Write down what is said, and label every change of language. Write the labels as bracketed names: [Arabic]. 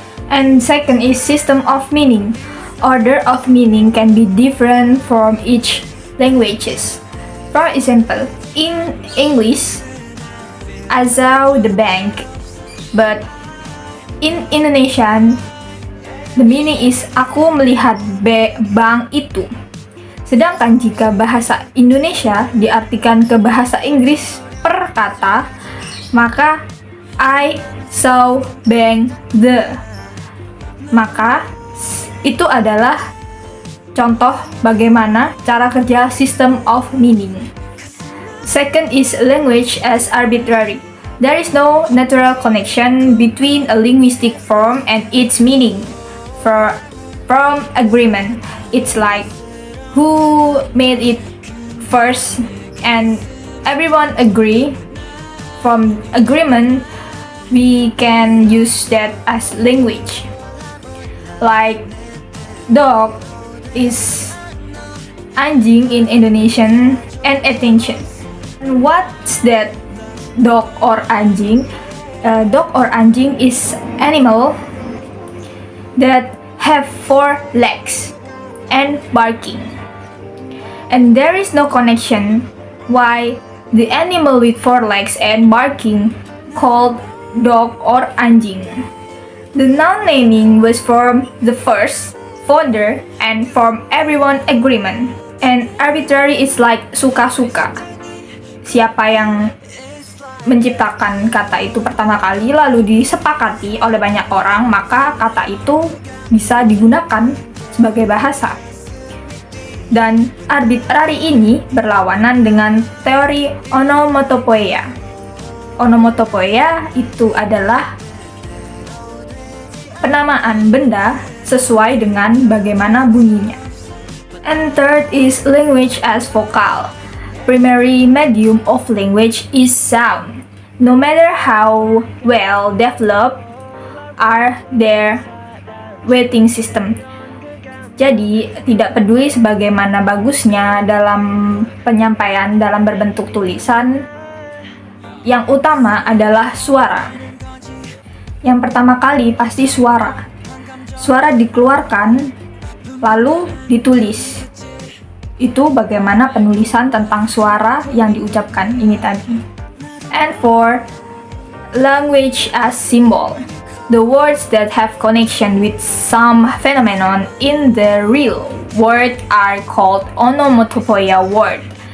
[English] And second is system of meaning. Order of meaning can be different from each languages. For example, in English, I saw the bank, but in Indonesian, the meaning is [Indonesian] aku melihat bank itu. Sedangkan jika bahasa Indonesia diartikan ke bahasa Inggris per kata, maka [English] I saw bank the. [Indonesian] Maka itu adalah contoh bagaimana cara kerja [English] system of meaning. Second is language as arbitrary. There is no natural connection between a linguistic form and its meaning. From agreement, it's like who made it first and everyone agree. From agreement, we can use that as language. Like dog is anjing in Indonesian and attention. And what's that dog or anjing? Dog or anjing is animal that have 4 legs and barking. And there is no connection why the animal with 4 legs and barking called dog or anjing. The noun naming was from the first founder and from everyone agreement. And arbitrary is like [Indonesian] suka-suka. Siapa yang menciptakan kata itu pertama kali lalu disepakati oleh banyak orang, maka kata itu bisa digunakan sebagai bahasa. Dan arbitrary ini berlawanan dengan teori onomatopoeia. Onomatopoeia itu adalah penamaan benda sesuai dengan bagaimana bunyinya. [English] And third is language as vocal. Primary medium of language is sound. No matter how well developed are their weighting system. [Indonesian] Jadi, tidak peduli sebagaimana bagusnya dalam penyampaian dalam berbentuk tulisan, yang utama adalah suara. Yang pertama kali pasti suara. Suara dikeluarkan, lalu ditulis. Itu bagaimana penulisan tentang suara yang diucapkan ini tadi. [English] And for language as symbol, the words that have connection with some phenomenon in the real world are called onomatopoeia word.